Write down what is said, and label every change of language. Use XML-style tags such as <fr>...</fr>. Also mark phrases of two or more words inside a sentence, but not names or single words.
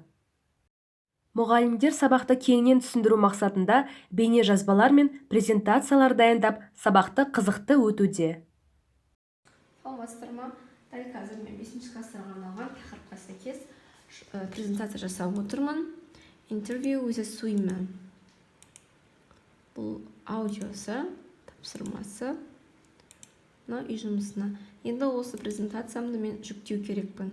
<kk>Мұғалімдер сабақты кеңінен түсіндіру мақсатында бейне жазбалар мен презентациялар дайындап, сабақты қызықты өтуде. Саламатсыздар ма? Дәл қазір мен 5-ші класстарға арналған тақырыпқа сәйкес презентация жасап отырмын.</kk> <en>Interview with a swimmer.</en> <kk>Бұл аудиосы, тапсырмасы. үй жұмысына. Енді осы презентациямды мен жүктеу керекпін.</kk>